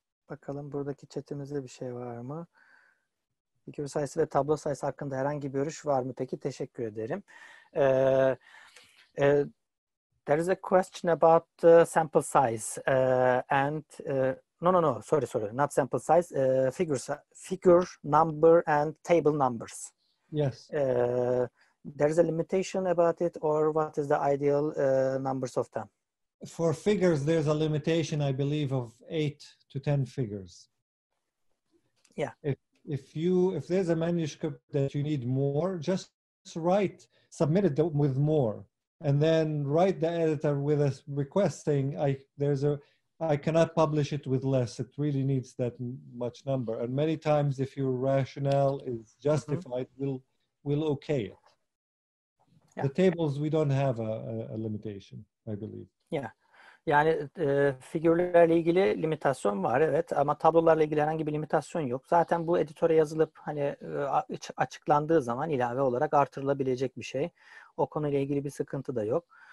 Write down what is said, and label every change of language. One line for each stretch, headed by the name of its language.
Turkish: Bakalım buradaki chatimizde bir şey var mı? Figür sayısı ve tablo sayısı hakkında herhangi bir görüş var mı? Peki, teşekkür ederim.
English: There is a question about sample size and no, sorry, not sample size, figure number and table numbers. Yes. there's a limitation about it, or what is the ideal numbers of them? For figures, there's a limitation, I believe, of 8 to 10 figures. Yeah. If there's a manuscript that you need more, just submit it with more, and then write the editor with a request saying, I cannot publish it with less. It really needs that much number. And many times, if your rationale is justified, we'll okay it. Yeah. The tables, we don't have a limitation, I believe. Yeah.
Turkish: Yani figürlerle ilgili limitasyon var, evet, ama tablolarla ilgili herhangi bir limitasyon yok. Zaten bu editöre yazılıp hani açıklandığı zaman ilave olarak artırılabilecek bir şey. O konuyla ilgili bir sıkıntı da yok.